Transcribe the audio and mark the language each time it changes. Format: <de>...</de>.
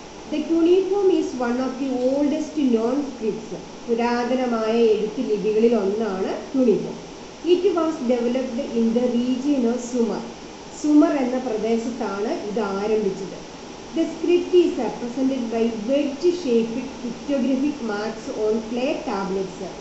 <en>The cuneiform is one of the oldest known scripts.</en> <ml>പുരാതനമായ എഴുത്ത് ലിപികളിൽ ഒന്നാണ് cuneiform.</ml> <en>It was developed in the region of Sumer.</en> <ml>Zumar എന്ന പ്രദേശത്താണ് ഇത് ആരംഭിച്ചത്.</ml> <en>The script is represented by wedge-shaped pictographic marks on clay tablets.</en>